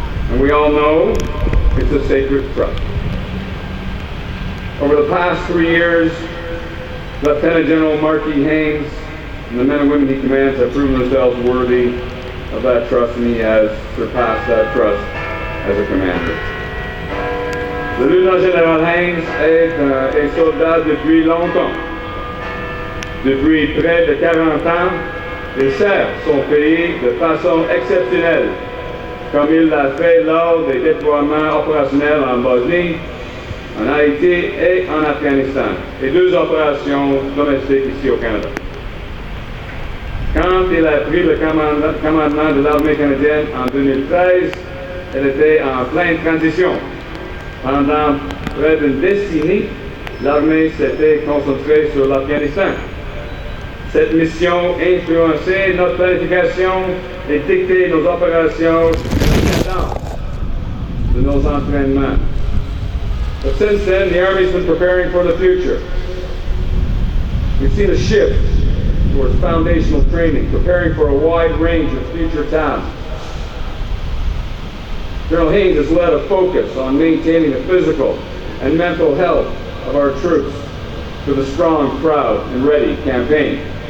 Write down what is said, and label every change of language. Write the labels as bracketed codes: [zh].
[en] And we all know it's a sacred trust. Over the past 3 years, Lieutenant General Marquis Haynes and the men and women he commands have proven themselves worthy of that trust, and he has surpassed that trust as a commander. [fr] Le lieutenant général Haynes est un soldat depuis longtemps. Depuis près de 40 ans, il sert son pays de façon exceptionnelle, comme il l'a fait lors des déploiements opérationnels en Bosnie, en Haïti et en Afghanistan, et 2 opérations domestiques ici au Canada. Quand il a pris le commandement de l'armée canadienne en 2013, elle était en pleine transition. Pendant près d'une décennie, l'armée s'était concentrée sur l'Afghanistan. Cette mission influençait notre planification et dictait nos opérations et la cadence de nos entraînements. [en] But since then, the Army's been preparing for the future. We've seen a shift towards foundational training, preparing for a wide range of future tasks. General Haynes has led a focus on maintaining the physical and mental health of our troops with a strong, proud, and ready campaign.